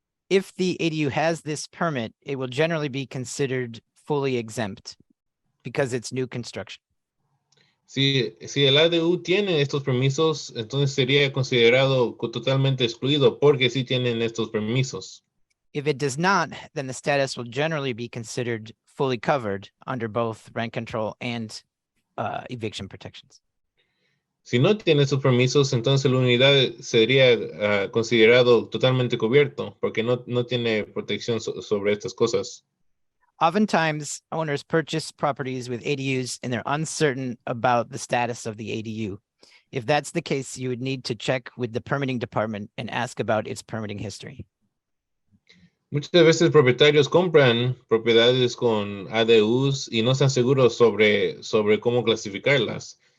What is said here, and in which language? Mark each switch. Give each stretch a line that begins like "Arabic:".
English: If the ADU has this permit, it will generally be considered fully exempt because it's new construction.
Spanish: Si el ADU tiene estos permisos, entonces sería considerado totalmente excluido porque sí tienen estos permisos.
English: If it does not, then the status will generally be considered fully covered under both rent control and eviction protections.
Spanish: Si no tiene esos permisos, entonces la unidad sería considerado totalmente cubierto porque no tiene protección sobre estas cosas.
English: Oftentimes, owners purchase properties with ADUs and they're uncertain about the status of the ADU. If that's the case, you would need to check with the permitting department and ask about its permitting history.
Spanish: Muchas veces propietarios compran propiedades con ADUs y no están seguros sobre cómo clasificarlas.